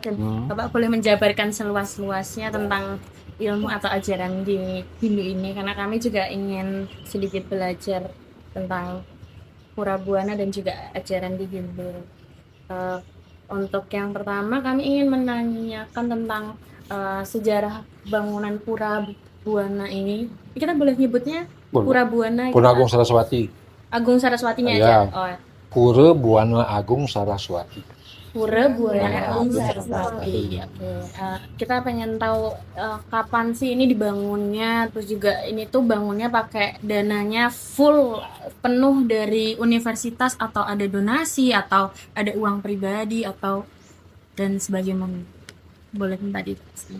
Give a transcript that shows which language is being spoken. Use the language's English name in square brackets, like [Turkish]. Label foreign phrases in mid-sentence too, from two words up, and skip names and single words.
[Indonesian] Bapak boleh menjabarkan seluas-luasnya tentang ilmu atau ajaran di Hindu ini, karena kami juga ingin sedikit belajar tentang Pura Buana dan juga ajaran di Hindu. Untuk yang pertama kami ingin menanyakan tentang sejarah bangunan Pura Buana ini. Kita boleh nyebutnya Pura Buana. Pura Agung Saraswati. Agung Saraswatinya ya. aja. Oh. Pura Buana Agung Saraswati. Pura Buana Agung Saraswati. Kita pengen tahu kapan sih ini dibangunnya, terus juga ini tuh bangunnya pakai dananya full penuh dari universitas atau ada donasi atau ada uang pribadi atau dan sebagainya. Boleh minta dikasih.